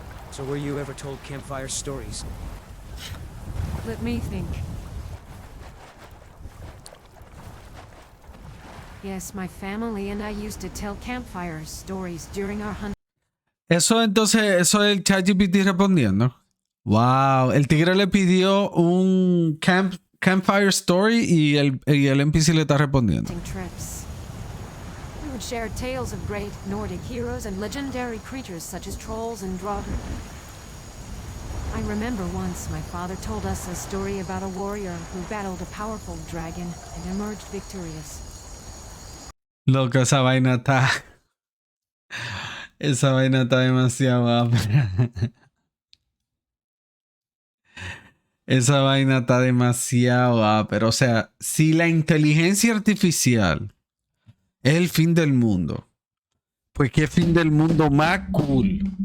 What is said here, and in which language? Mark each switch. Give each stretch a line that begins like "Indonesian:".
English: So were you ever told campfire stories? Let me think. Yes, my family and I used to tell campfire stories during our hunt.
Spanish: Eso entonces, eso es el ChatGPT respondiendo. Wow, el tigre le pidió un campfire story y el NPC le está respondiendo.
English: Trips. We would share tales of great Nordic heroes and legendary creatures such as trolls and draugr. I remember once my father told us a story about a warrior who battled a powerful dragon and emerged victorious.
Spanish: Loco, esa vaina está. Esa vaina está demasiado ápera. Esa vaina está demasiado ápera. O sea, si la inteligencia artificial es el fin del mundo, pues qué fin del mundo más cool.